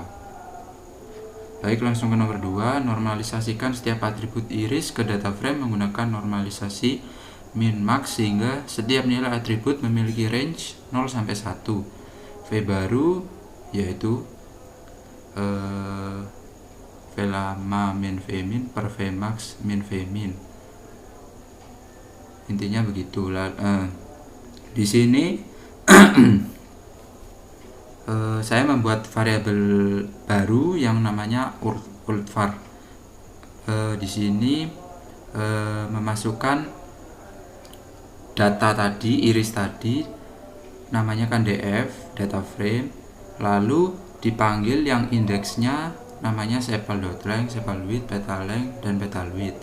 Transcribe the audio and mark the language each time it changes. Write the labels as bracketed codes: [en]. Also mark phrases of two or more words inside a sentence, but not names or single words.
[id] Baik, langsung ke nomor 2, normalisasikan setiap atribut iris ke data frame menggunakan normalisasi [en] min max [id] sehingga setiap nilai atribut memiliki range 0 sampai 1. V baru yaitu V lama min V min per V max min V min. Intinya begitu. Di sini saya membuat variabel baru yang namanya oldvar. Di sini memasukkan data tadi, iris tadi, namanya kan df, [en] data frame, [id] lalu dipanggil yang indeksnya namanya sepal.length, sepal_width, petal_length, dan petal_width.